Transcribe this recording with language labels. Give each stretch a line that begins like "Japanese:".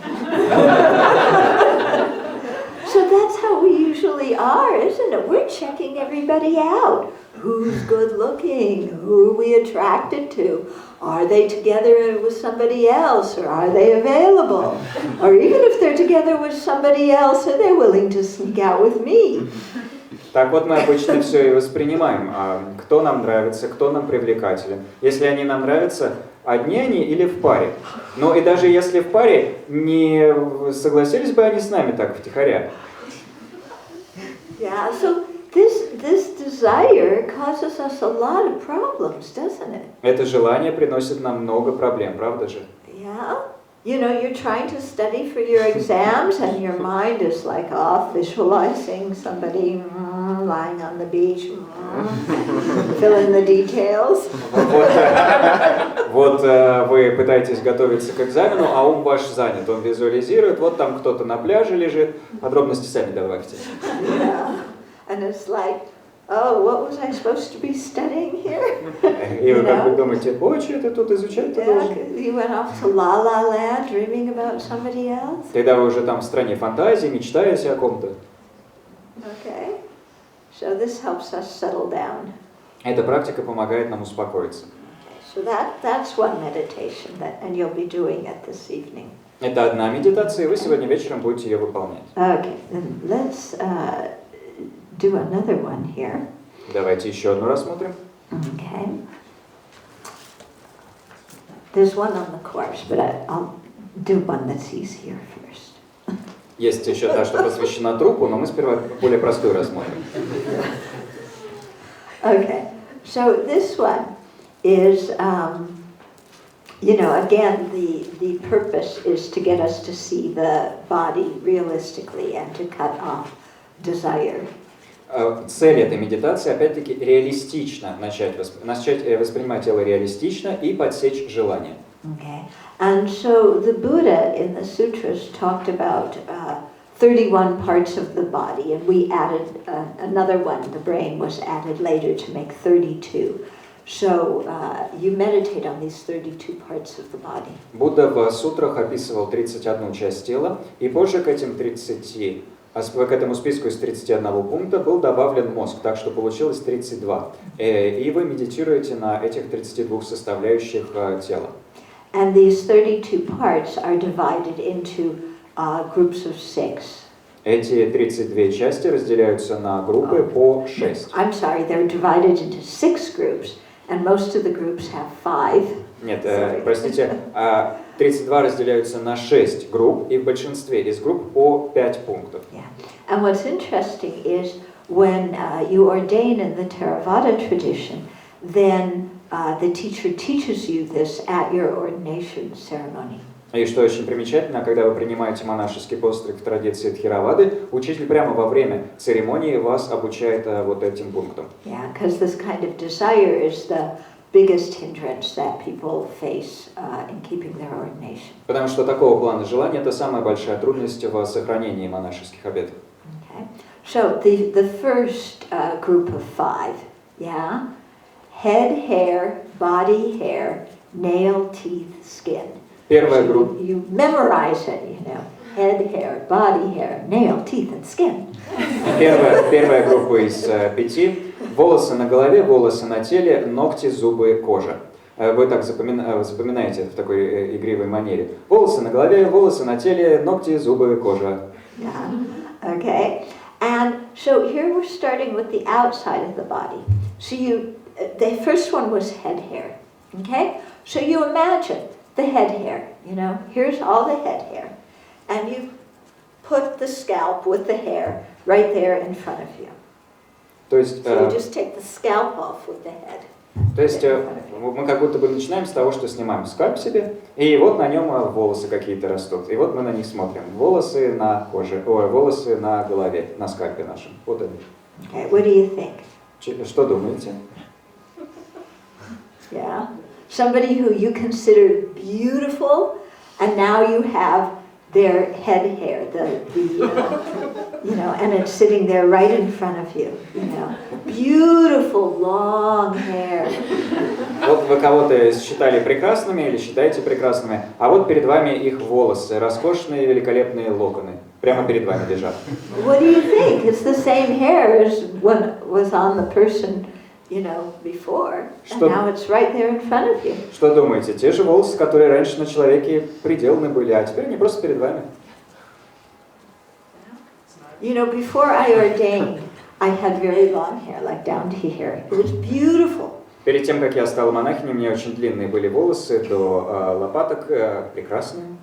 English: So that's how we usually are, isn't it? We're checking everybody out. Who's good looking? Who are we attracted to? Are they together with somebody else, or are they available? Or even if they're together with somebody else, are they willing to sneak out with me?
Russian: Так вот мы обычно все и воспринимаем. Кто нам нравится, кто нам привлекателен. Если они нам нравятся, одни они или в паре. Но и даже если в паре, не согласились бы они с нами так втихаря.
English: Yeah, so this desire causes us a lot of problems, doesn't it?
Russian: Это желание приносит нам много проблем, правда же?
English: Yeah. You know, you're trying to study for your exams and your mind is like off visualizing somebody lying on the beach, fill in the details.
Russian: Вот вы пытаетесь готовиться к экзамену, а ум ваш занят, он визуализирует, вот там кто-то на пляже лежит, подробности сами добавьте.
English: Yeah. And it's like, oh, what was I supposed to be studying here?
Russian: И вы как бы думаете, ой, что ты тут изучать-то должен?
English: You went off to La La Land dreaming about somebody else?
Russian: Когда вы уже там в стране фантазии, мечтаете о ком-то.
English: Okay. So this helps us settle down.
Russian: Эта практика помогает нам успокоиться.
English: So that's one meditation, and you'll be doing it this evening.
Russian: Это одна медитация, и вы сегодня вечером будете ее выполнять.
English: Okay, then let's do another one here.
Russian: Давайте еще одну рассмотрим.
English: Okay. There's one on the course, but I'll do one that's easier first.
Russian: Есть еще та, что посвящена трупу, но мы сперва более простую рассмотрим.
English: Okay, so this one is, you know, again, the purpose is to get us to see the body realistically and to cut off desire.
Russian: Цель этой медитации, опять-таки, реалистично начать воспринимать тело реалистично и подсечь желание.
English: Okay, and so the Buddha in the sutras talked about 31 parts of the body, and we added another one, the brain was added later to make 32. So you meditate on these 32 parts of the body.
Russian: Будда в сутрах описывал 31 часть тела, и позже к этому списку из 31 пункта был добавлен мозг, так что получилось 32. И вы медитируете на этих 32 составляющих тела.
English: And these 32 parts are divided into groups of 6.
Russian: Эти 32 части разделяются на группы по 6.
English: I'm sorry, they're divided into 6 groups, and most of the groups have 5.
Russian: Нет, простите, 32 разделяются на 6 групп, и в большинстве из групп по 5 пунктов.
English: Yeah. And what's interesting is when you ordain in the Theravada tradition, then the teacher teaches you this at your ordination ceremony.
Russian: И что очень примечательно, когда вы принимаете монашеский постриг в традиции Тхеравады, учитель прямо во время церемонии вас обучает вот этим пунктам.
English: Yeah, because this kind of desire is the biggest hindrance that people face in keeping their ordination.
Russian: Потому что такого плана желания это самая большая трудность в сохранении монашеских обетов.
English: Okay, so the first group of 5, yeah, head hair, body hair, nail, teeth, skin.
Russian: Первая группа.
English: You memorize it, you know. Head hair, body hair, nail, teeth, and skin.
Russian: Первая группа из 5. Волосы на голове, волосы на теле, ногти, зубы, кожа. Вы так запоминаете это в такой игривой манере. Волосы на голове, волосы на теле, ногти, зубы, кожа.
English: Yeah. Okay. And so here we're starting with the outside of the body. So the first one was head hair. Okay? So you imagine the head hair, you know, here's all the head hair. And you put the scalp with the hair right there in front of you.
Russian: То есть,
English: so you just take the scalp off with the head.
Russian: То есть мы как будто бы начинаем с того, что снимаем скальп себе, и вот на нем волосы какие-то растут. И вот мы на них смотрим. Волосы на коже, волосы на голове, на скальпе нашем. Вот они.
English: Okay, what do you think?
Russian: Что думаете?
English: Yeah. Somebody who you consider beautiful, and now you have their head hair, you know, and it's sitting there right in front of you, you know. Beautiful long hair.
Russian: Вот вы кого-то считали прекрасными или считаете прекрасными, а вот перед вами их волосы, роскошные великолепные локоны, прямо перед вами лежат.
English: What do you think? It's the same hair as what was on the person, you know, before, and now it's right there in front of you.
Russian: Что думаете? Те же волосы, которые раньше на человеке приделаны были, а теперь они просто перед вами.
English: You know, before I ordained, I had very long hair, like down to here. It was beautiful.
Russian: Перед тем, как я стала монахиней, у меня очень длинные были волосы до лопаток, прекрасные.